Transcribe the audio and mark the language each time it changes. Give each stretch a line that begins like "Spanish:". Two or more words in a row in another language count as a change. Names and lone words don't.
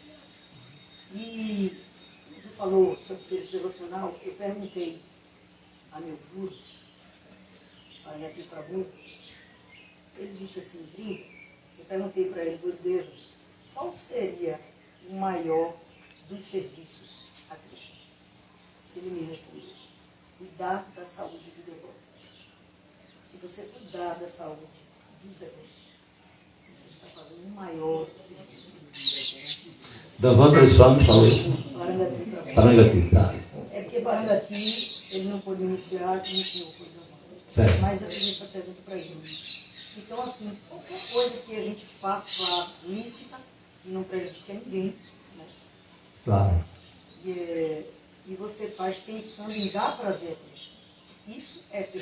Portuguese: E você falou sobre serviço devocional, eu perguntei a meu guru, a Nati Prabhu, ele disse assim, Vrinda, eu perguntei para ele, Gurudeva, qual seria o maior dos serviços a Krishna? Ele me respondeu, cuidar da saúde do devoto. Se você cuidar da saúde dos devotos, você está fazendo o maior serviço. Davanta Swami falou isso. Parangati Prabhu. Parangati, tá. É porque Parangati, ele não pôde iniciar, que iniciou foi Davanta. Certo. Mas eu fiz essa pergunta para ele. Então, assim, qualquer coisa que a gente faça lícita, que não prejudique a ninguém, né? Claro. E você faz pensando em dar prazer a Krishna.